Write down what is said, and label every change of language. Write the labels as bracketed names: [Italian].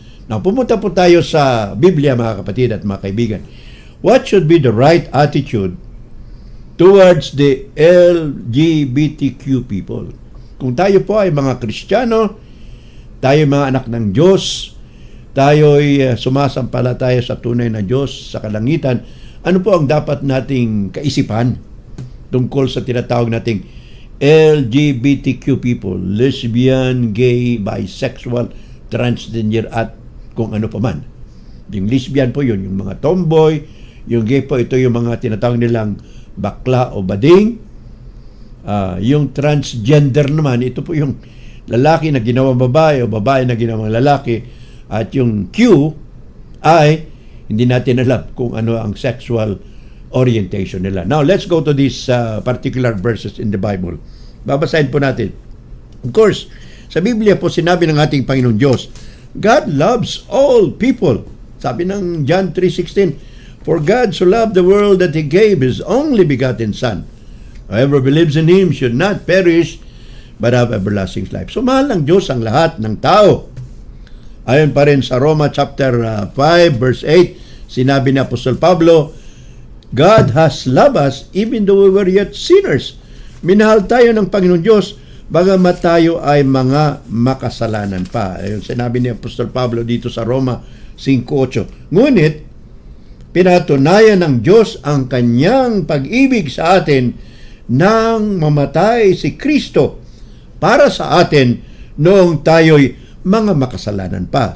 [Filipino] Now, pumunta po tayo sa Biblia, mga kapatid at mga kaibigan. [English] What should be the right attitude towards the LGBTQ people? [Filipino] Kung tayo po ay mga Kristiyano, tayo mga anak ng Diyos, tayo ay sumasampalataya sa tunay na Diyos sa kalangitan, ano po ang dapat nating kaisipan tungkol sa tinatawag nating LGBTQ people, lesbian, gay, bisexual, transgender, at kung ano pa man. Yung lesbian po yun, yung mga tomboy, yung gay po, ito yung mga tinatawag nilang bakla o bading. Yung transgender naman, ito po yung lalaki na ginawang babae o babae na ginawang lalaki. At yung Q, ay hindi natin alam kung ano ang sexual orientation nila. [English] Now, let's go to these particular verses in the Bible. [Filipino] Babasahin po natin. Of course, sa Biblia po sinabi ng ating Panginoon Diyos, [English] God loves all people. [Filipino] Sabi ng [English] John 3:16, for God so loved the world that He gave His only begotten Son. Whoever believes in Him should not perish, but have everlasting life. [Filipino] So, mahal ng Diyos ang lahat ng tao. Ayon pa rin sa Roma chapter 5 verse 8, sinabi ni Apostol Pablo, [English] God has loved us even though we were yet sinners. [Filipino] Minahal tayo ng Panginoon Diyos bagamat tayo ay mga makasalanan pa. Ayon sinabi ni Apostol Pablo dito sa Roma 5:8. Ngunit pinatunayan ng Diyos ang kanyang pag-ibig sa atin nang mamatay si Kristo para sa atin noong tayo'y mga makasalanan pa.